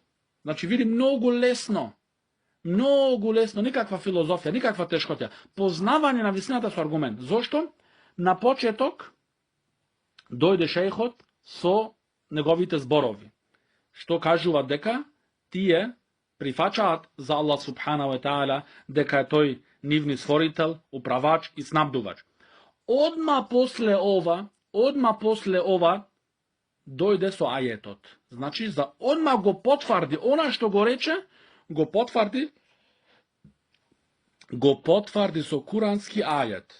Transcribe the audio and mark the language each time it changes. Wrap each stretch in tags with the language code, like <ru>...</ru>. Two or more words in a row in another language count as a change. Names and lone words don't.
<mk>Значи, види, многу лесно, никаква филозофија, никаква тешкотја. Познавање на вистината со аргумент. Зошто? На почеток дојде шејхот со неговите зборови, што кажува дека тие прифачаат за Аллах</mk> <ar>سبحانه وتعالى,</ar> <mk>дека е тој нивни створител, управач и снабдувач. Одма после ова дојде со ајетот. Значи, за одма го потврди она што го рече, го потврди со курански ајет.</mk>